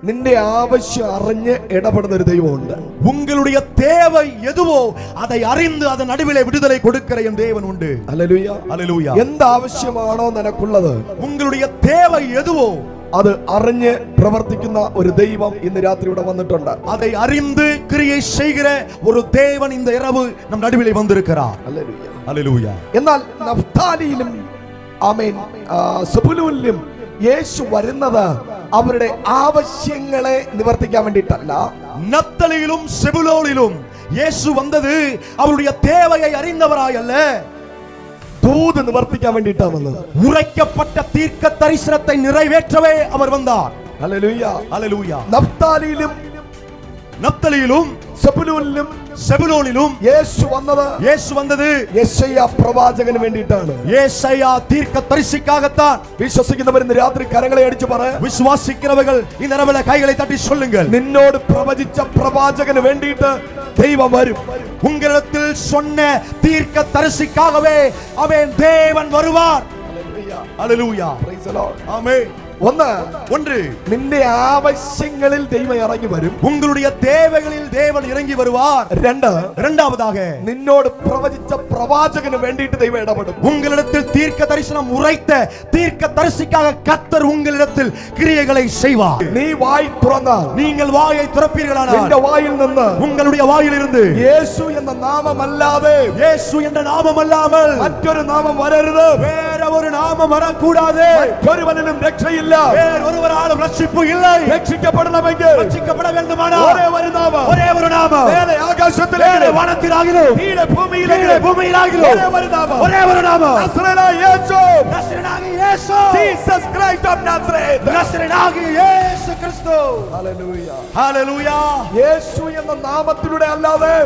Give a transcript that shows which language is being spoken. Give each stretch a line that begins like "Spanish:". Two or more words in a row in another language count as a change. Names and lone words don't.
Malayalam: നിന്റെ ആവശ്യം അറിഞ്ഞ് ഇടപെടുന്ന ഒരു ദൈവമുണ്ട്.
Tamil: உங்களுடைய தேவை எதுவோ அதை அறிந்து அதன் நடுவிலே விடுதலை கொடுக்கிற என் தேவன் உண்டு.
Malayalam: ഹല്ലേലൂയ.
Tamil: ஹல்லேலூயா.
Malayalam: എന്ത് ആവശ്യമാണോ നിനക്കുള്ളത്
Tamil: உங்களுடைய தேவை எதுவோ
Malayalam: അത് അറിഞ്ഞ് പ്രവർത്തിക്കുന്ന ഒരു ദൈവം ഇന്ന് രാത്രി ഇവിടെ വന്നിട്ടുണ്ട്.
Tamil: அதை அறிந்து கிரியை செய்கிற ஒரு தேவன் இந்த இரவு நம் நடுவிலே வந்திருக்கிறார்.
Malayalam: ഹല്ലേലൂയ.
Tamil: ஹல்லேலூயா.
Malayalam: എന്നാൽ നഫ്താലിയിലും ആമേൻ സെബൂലൂനിലും യേശു വരുന്നത് അവരുടെ ആവശ്യങ്ങളെ നിവർത്തിക്കാൻ വേണ്ടിയിട്ടല്ല.
Tamil: நப்தலியிலும் செபுலோனிலும் இயேசு வந்தது அவருடைய தேவையை அறிந்தவராய் அல்ல,
Malayalam: ദൂത് നിവർത്തിക്കാൻ വേണ്ടിയിട്ടാണ് വന്നത്.
Tamil: உரைக்கப்பட்ட தீர்க்க தரிசனத்தை நிறைவேற்றவே அவர் வந்தார்.
Malayalam: ഹല്ലേലൂയ.
Tamil: ஹல்லேலூயா.
Malayalam: നഫ്താലിയിലും
Tamil: செபுலூனிலும் செபுலோனிலும்
Malayalam: യേശു വന്നത് യെശയ്യാ പ്രവാചകന് വേണ്ടിയിട്ടാണ്.
Tamil: യേശയ്യാ தீர்க்க தரிசிக்காகத்தான்.
Malayalam: വിശ്വസിക്കുന്നവർ ഇന്ന് രാത്രി കരങ്ങളെ അടിച്ചു പറ.
Tamil: விசுவாசிக்கிறவர்கள் இந்த இரவிலே கைகளை தட்டி சொல்லுங்கள்.
Malayalam: നിന്നോട് പ്രവചിച്ച പ്രവാചകന് വേണ്ടിയിട്ട് ദൈവം വരും.
Tamil: உங்களிடத்தில் சொன்ன தீர்க்க தரிசிக்காகவே அவன் தேவன் வருவார். ஹல்லேலூயா.
English: Praise the Lord.
Tamil: ஆமென். ஒன்று,
Malayalam: നിന്റെ ആവശ്യങ്ങളിൽ ദൈവം ഇറങ്ങി വരും.
Tamil: உங்களுடைய தேவைகளில் தேவன் இறங்கி வருவார். இரண்டாவதாக
Malayalam: നിന്നോട് പ്രവചിച്ച പ്രവാചകന് വേണ്ടിയിട്ട് ദൈവം ഇടപെടും.
Tamil: உங்களிடத்தில் தீர்க்க தரிசனம் உரைத்த தீர்க்க தரிசிக்காக கர்த்தர் உங்களிடத்தில் கிரியைகளை செய்வார்.
Malayalam: നീ വായി തുറന്നാൽ,
Tamil: நீங்கள் வாயை திறப்பீர்களானால்
Malayalam: നിന്റെ വായിൽ നിന്ന്,
Tamil: உங்களுடைய വായിലിருந்து
Malayalam: യേശു എന്ന നാമമല്ലാതെ,
Tamil: இயேசு என்ற நாமம் அல்லாமல்
Malayalam: മറ്റൊരു നാമം വരരുത്.
Tamil: வேற ஒரு நாமம் வரக்கூடாது.
Malayalam: മറ്റൊരുവനിലും രക്ഷയില്ല.
Tamil: வேற ஒருவராலும் ரட்சிப்பு இல்லை.
Malayalam: രക്ഷിക്കപ്പെടണമെങ്കിൽ
Tamil: ரட்சிக்கப்பட வேண்டுமானால்
Malayalam: ഒരേ ഒരു നാമം,
Tamil: ஒரே ஒரு நாமம்.
Malayalam: മേലെ ആകാശത്തിലെ വാനത്തിലാകിലും കീഴെ ഭൂമിയിലെ ഭൂമിയിലാകിലും ഒരേ ഒരു നാമം, ഒരേ ഒരു നാമം. നസറേനായ യേശു, നസറേനായ യേശു,
English: Jesus Christ of Nazareth,
Malayalam: നസറേനായ യേശു ക്രിസ്തു. ഹല്ലേലൂയ. ഹല്ലേലൂയ. യേശു എന്ന നാമത്തിലൂടെ അല്ലാതെ,